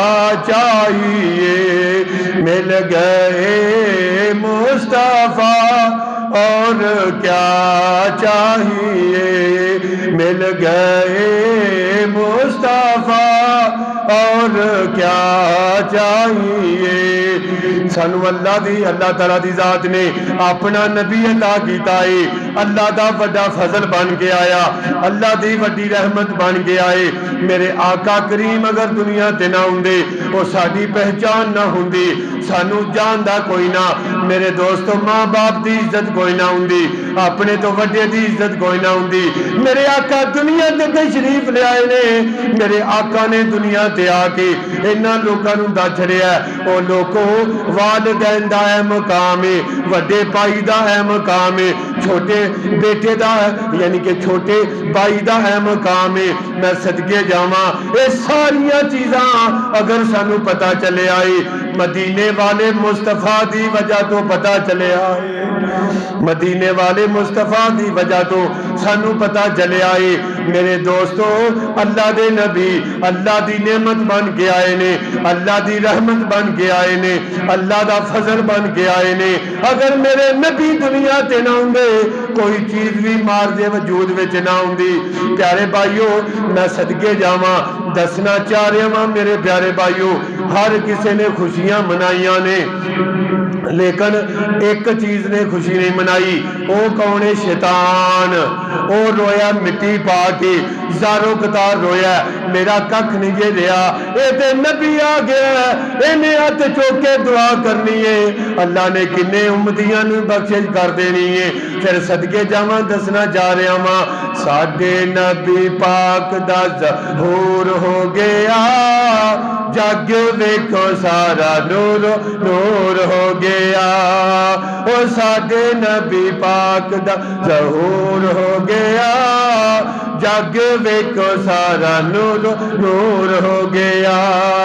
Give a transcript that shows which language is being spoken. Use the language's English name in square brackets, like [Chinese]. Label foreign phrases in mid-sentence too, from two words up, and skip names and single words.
[Urdu] چاہیے مل گئے مصطفیٰ، اور کیا چاہیے مل گئے مصطفیٰ، اور کیا چاہیے۔ [Punjabi] سانو اللہ تعالیٰ دی ذات نے اپنا نبی عطا کیتا ہے، اللہ دا وڈا فضل بن کے آیا، اللہ دی وڈی رحمت بن کے آئے۔ میرے آقا کریم اگر دنیا تے نہ ہوندے وہ ساری پہچان نہ ہوندی، سانو جاندا کوئی نہ۔ میرے دوستو ماں باپ دی عزت کوئی نہ ہوندی، اپنے تو وڈے دی عزت کوئی نہ ہوندی۔ میرے آقا دنیا تے تشریف لے آئے نے، میرے آقا نے دنیا تے آ کے انہاں لوکاں نوں دس چھڑیا ہے او لوکو والدین دا اے مقام ہے، وڈے بھائی دا اے مقام ہے، چھوٹے بیٹے دا یعنی کہ چھوٹے بھائی دا اے مقام ہے۔ میں صدقے جاواں اے ساریاں چیزاں اگر سانو پتہ چلے آئی مدینے والے مصطفیٰ دی وجہ تو پتہ چلے آئے، مدینے والے مصطفیٰ دی وجہ تو سانو پتہ چلے آئے۔ میرے دوستو اللہ دے نبی اللہ دی نعمت بن کے آئے نے، اللہ دی رحمت بن کے آئے نے، اللہ دا فضل بن کے آئے نے۔ اگر میرے نبی دنیا تے نہ ہوندے کوئی چیز بھی مار دے وجود وچ نہ ہوندی۔ پیارے بھائیو میں صدقے جاواں دسنا چاہ رہا ہاں میرے پیارے بھائیو، ہر کسی نے خوشیاں منائیاں نے لیکن ایک چیز نے خوشی نہیں منائی، او کون ہے؟ شیطان۔ او رویا مٹی پا کے زاروں قطار رویا، میرا ککھ نہیں جے رہا، اے تے نبی آ گیا، انہیں ہاتھ چوک کے دعا کرنی ہے، اللہ نے کنے امتیاں نوں بخشش کر دینی ہے۔ پھر صدقے جاواں دسنا چاہ رہا ہاں ساڈے نبی پاک دا ظہور ہو گیا، جگ ویکھو سارا نور نور ہو گیا، او ساڈے نبی پاک دا ظہور ہو گیا، جگ ویکھو سارا نور نور ہو گیا۔